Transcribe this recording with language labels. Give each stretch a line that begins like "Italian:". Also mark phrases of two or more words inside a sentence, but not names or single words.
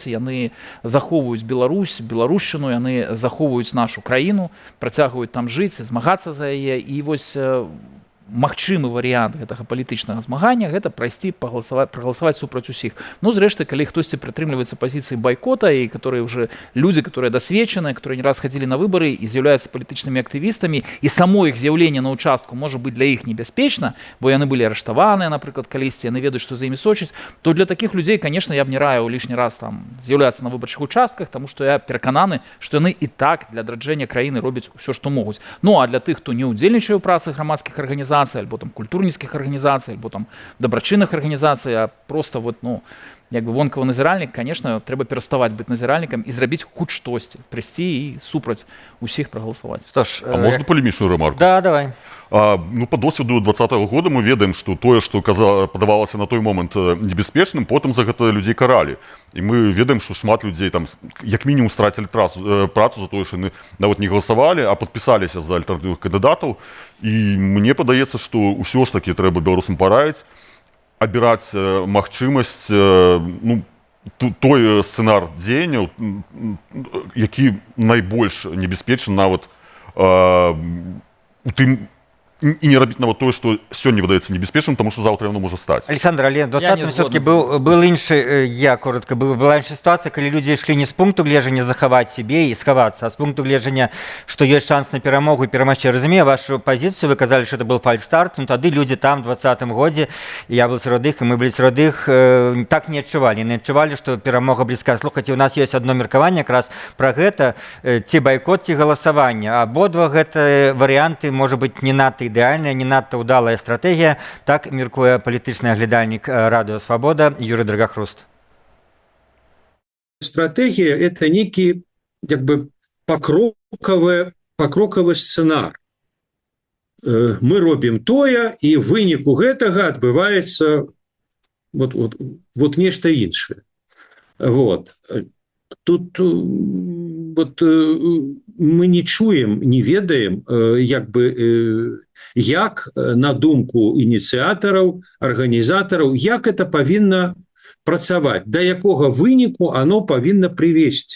Belarusian: Яны захоўваюць Беларусь, беларушчыну, яны захоўваюць нашу краіну, працягваюць там жыць, змагацца за яе. І вось магчымы варыянт гэтага палітычнага змагання гэта прайсці, прагаласаваць супраць усіх. Ну, зрэшты, калі хтосьці прытрымліваецца пазіцыі байкота, і
Russian: которые уже люди, которые
Belarusian: досведчаныя, которые не раз хадзілі на выбары і з'яўляюцца палітычнымі актывістамі, і само іх з'яўленне на участку можа быць для іх небяспечна, бо яны былі арыштаваныя, напрыклад, калісьці, яны ведаюць, што за імі сочыць, то для такіх людзей, конечно, я б не раіў лішні раз там з'яўляцца на выбарчых участках, таму што я перакананы, што яны і так для адраджэння краіны робяць усё, што могуць. Ну, а для тых, хто не ўдзельнічае ў працы грамадскіх арганізацый, альбо там культурніцкіх арганізацый, альбо там дабрачынных арганізацый, а
Russian: просто вот,
Belarusian: ну, як бы вонкавы назіральнік, конечно, трэба пераставаць быць назіральнікам і зрабіць хоць штосьці, прыйсці і супраць усіх прагаласаваць. Што ж,
Russian: А можно полемічную ремарку? Да, давай.
Belarusian: Ну, по досвіду 2020 года мы ведаем, што тое, што падавалася на той момант небяспечным, потым за гэта людзей каралі. І мы ведаем, што шмат людзей там як мінімум страцілі працу за тое, што яны нават не галасавалі, а падпісаліся за альтэрнатыўных кандыдатаў. І мне падаецца, што ўсё ж такі трэба беларусам параіць абіраць магчымасць, ну, той сцэнар дзеянняў, які найбольш небяспечны нават у тым, і не рабіць нават тое, што сёння выдаецца небяспечным, таму што заўтра яно можа стаць. Александр, але
Russian: в 20-м все-таки был
Belarusian: іншы, была інша ситуация, калі людзі ішлі не з пункту гледжання захаваць себе і схавацца, а з пункту гледжання, што ёсць шанс на перамогу і перамагчы. Разумею вашу пазіцыю, вы казалі, што
Russian: это был
Belarusian: фальстарт, но тады людзі там в 20-м годзе,
Russian: я был
Belarusian: сярод іх, і мы былі сярод іх, так не адчувалі. Не адчувалі, што перамога блізка. Слухайце, у нас ёсць одно меркаванне якраз пра гэта, ці байкот, ці галасаванне. Абодва гэта варыянты, можа быць, не надта ідэальная, не надта ўдалая стратэгія, так меркуе палітычны аглядальнік Радыё Свабода Юрый Драгахруст. Стратегія –
Russian: это некий как бы покроковый сценар.
Belarusian: Мы робім тое, і ў выніку гэтага адбываецца вот нешта іншае. Вот. Тут вот мы не чуем, не ведаем, як на думку ініцыятараў, арганізатараў, як это павінна працаваць, да якога выніку оно павінна прывесці.